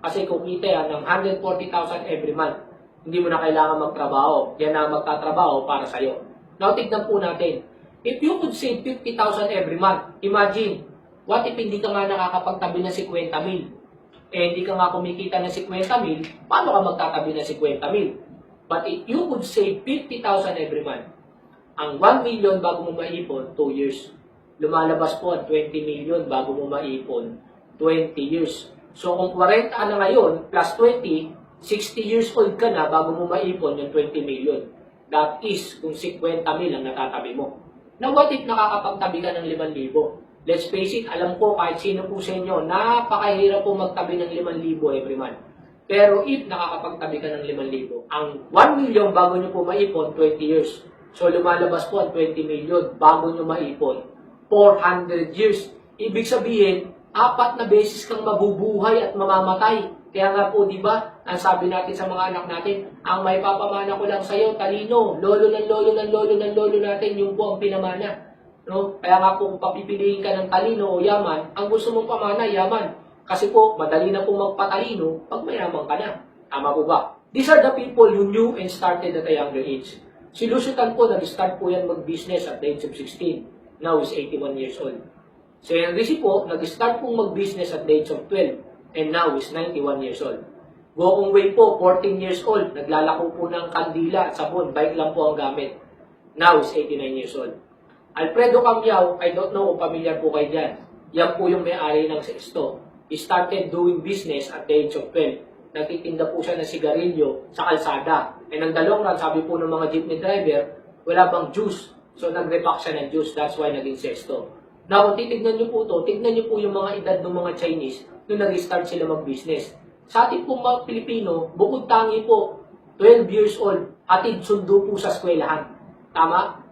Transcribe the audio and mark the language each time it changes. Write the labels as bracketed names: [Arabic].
[Filipino] Kasi kumita yan ng 140,000 every month. Hindi mo na kailangan magtrabaho. Yan na magtatrabaho para sa'yo. Now, tignan po natin. [English] If you could save 50,000 every month, imagine, what if [Filipino] hindi ka nga nakakapagtabi ng 50,000? Hindi ka nga kumikita ng 50,000, paano ka magtatabi ng 50,000? [English] But if you could save 50,000 every month, [Filipino] ang 1 million bago mo maipon, 2 years. Lumalabas po ang 20 million bago mo maipon, 20 years. So, kung 40 ka na ngayon, plus 20, 60 years old ka na bago mo maipon yung 20 million. [English] That is, [Filipino] kung 50,000 ang natatabi mo. Now, what if nakakapagtabi ka ng 5,000? [English] Let's face it, [Filipino] alam ko kahit sino po sa inyo, napakahirap po magtabi ng 5,000 every month. Pero if nakakapagtabi ka ng 5,000, ang 1 million bago nyo po maipon, 20 years. So, lumalabas po ang 20 million bago nyo maipon, 400 years. Ibig sabihin, 4 na beses kang mabubuhay at mamamatay. Kaya nga po, di ba, ang sabi natin sa mga anak natin, ang may papamana ko lang sa'yo, talino, lolo ng lolo ng lolo ng lolo natin, yung po ang pinamana. No? Kaya nga po, kung papipiliin ka ng talino o yaman, ang gusto mong pamana, yaman. Kasi po, madali na po magpatalino pag mayaman ka na. Tama po ba? [English] These are the people who knew and started at a younger age. [Filipino] Si Lusutan po, nag-start po yan mag-business [English] at the age of 16. Now is 81 years old. [Filipino] Si Henry C. po, nag-start pong mag-business [English] at the age of 12. And now is 91 years old. Gokong Wei po, 14 years old. [Filipino] Naglalako po ng kandila at sabon. Bike lang po ang gamit. [English] Now is 89 years old. Alfredo Cambiao, I don't know [Filipino] kung familiar po kayo dyan. Yan po yung may-ari ng Sexto. [English] He started doing business at the age of 12. [Filipino] Nagtitinda po siya ng sigarilyo sa kalsada. And ang dalawang run, sabi po ng mga jeepney driver, wala bang juice. So nag-repack siya ng juice. [English] That's why [Filipino] naging Sexto. Now, kung titignan nyo po ito, tignan nyo po yung mga edad ng mga Chinese nung nag-start sila mag-business. Sa ating pong mga Pilipino, bukod tangi po, 12 years old, atid sundo po sa eskwelahan. Tama?